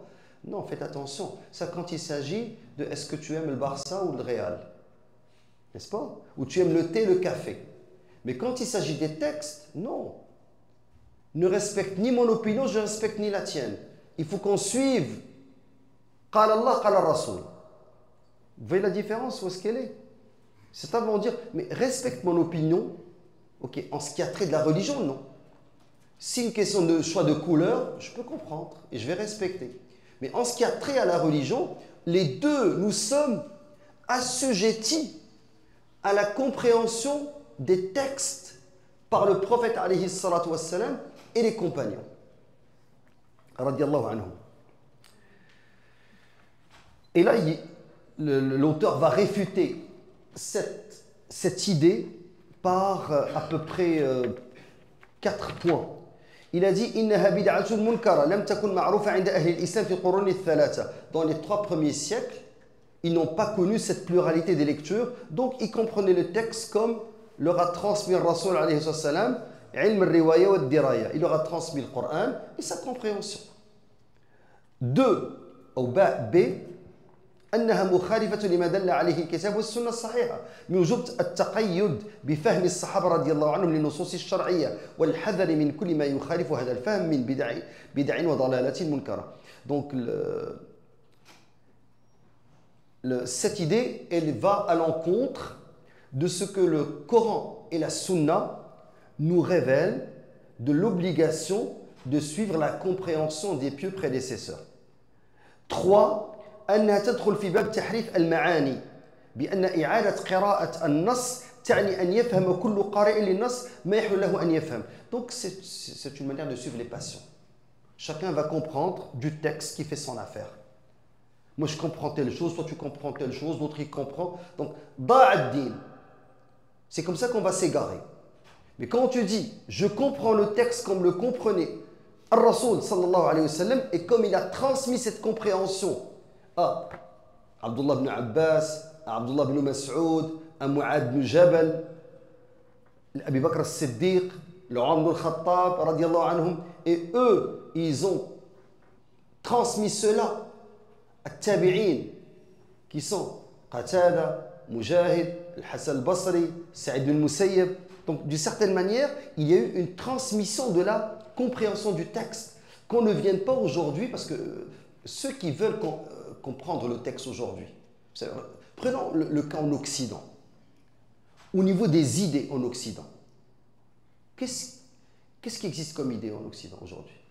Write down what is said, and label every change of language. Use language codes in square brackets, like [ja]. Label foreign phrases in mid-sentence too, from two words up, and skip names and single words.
[fr] Non, faites attention. Ça, quand il s'agit de est-ce que tu aimes le Barça ou le Real, n'est-ce pas? Ou tu aimes le thé, le café. Mais quand il s'agit des textes, non. Ne respecte ni mon opinion, je ne respecte ni la tienne. Il faut qu'on suive. [ar] قال الله، قال رسول. [fr] Vous voyez la différence, où est-ce qu'elle est? C'est à dire, mais respecte mon opinion, ok, en ce qui a trait de la religion, non. Si une question de choix de couleur, je peux comprendre et je vais respecter. Mais en ce qui a trait à la religion, les deux, nous sommes assujettis à la compréhension des textes par le prophète [ar] عليه الصلاة والسلام [fr] et les compagnons. [ar] رضي الله عنهم. [fr] Et là, l'auteur va réfuter cette idée par à peu près 4 points. Il a dit [ar] إنها بدعة منكرة لم تكن معروفة عند أهل الإسلام في القرون الثلاثة. [fr] Dans les 3 premiers siècles, ils n'ont pas connu cette pluralité des lectures, donc ils comprenaient le texte comme leur a transmis le Rasoul [ar] عليه السلام, علم الرواية والدراية. [fr] Il leur a transmis le Coran et sa compréhension. [ar] 2 أو B أنها مخالفة لما دل عليه الكتاب والسنة الصحيحة من وجوب التقيد بفهم الصحابة رضي الله عنهم للنصوص الشرعية والحذر من كل ما يخالف هذا الفهم من بدع وضلالات منكرة. [fr] Donc cette idée, elle va à l'encontre de ce que le Coran et la Sunna nous révèlent de l'obligation de suivre la compréhension des pieux prédécesseurs. 3. [ar] أنها تدخل في باب تحريف المعاني بأن إعادة قراءة النص تعني أن يفهم كل قارئ للنص ما يحل له أن يفهم. [fr] Donc c'est une manière de suivre les passions. Chacun va comprendre du texte qui fait son affaire. Moi je comprends telle chose, toi tu comprends telle chose, l'autre il comprend. [ar] Donc ضاع الدين. [fr] C'est comme ça qu'on va s'égarer. Mais quand tu dis je comprends le texte comme le comprenait Al-Rasoul [ar] صلى الله عليه و [fr] sallam, et comme il a transmis cette compréhension à Abdullah ibn Abbas, à Abdullah ibn Mas'ud, à Mu'ad ibn Jabal, à Abu Bakr as-Siddiq, le Umar ibn al-Khattab, [ar] رضي الله عنهم, [fr] et eux, ils ont transmis cela à Tabi'in, qui sont Qatada, Mujahid, Al-Hassan al-Basri, Sa'id ibn al-Musayyib. Donc, d'une certaine manière, il y a eu une transmission de la compréhension du texte, qu'on ne vienne pas aujourd'hui, parce que ceux qui veulent comprendre le texte aujourd'hui, prenons le cas en Occident, au niveau des idées en Occident, qu'est-ce qui existe comme idée en Occident aujourd'hui?